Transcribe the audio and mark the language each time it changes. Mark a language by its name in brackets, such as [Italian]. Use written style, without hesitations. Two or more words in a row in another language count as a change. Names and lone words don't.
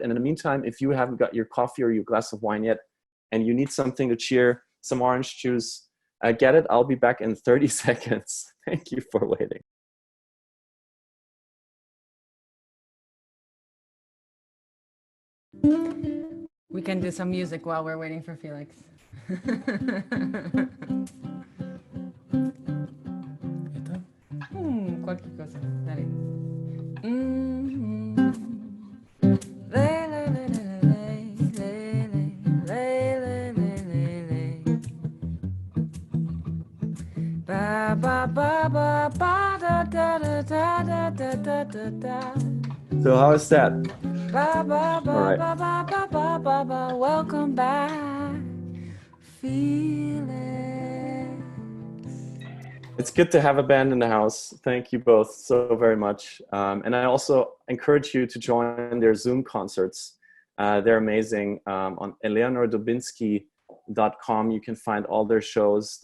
[English] And in the meantime, if you haven't got your coffee or your glass of wine yet, and you need something to cheer, some orange juice, get it. I'll be back in 30 seconds. Thank you for waiting. We can do some music while we're waiting for Felix. [Spanish] Cualquier cosa. Dale. Ba ba ba ba ba da da da da da da da da. [English] So how is that? Ba ba ba All right. ba ba ba ba ba ba. Welcome back, Felix. It's good to have a band in the house. Thank you both so very much. And I also encourage you to join their Zoom concerts. They're amazing. On eleanordubinsky.com, you can find all their shows.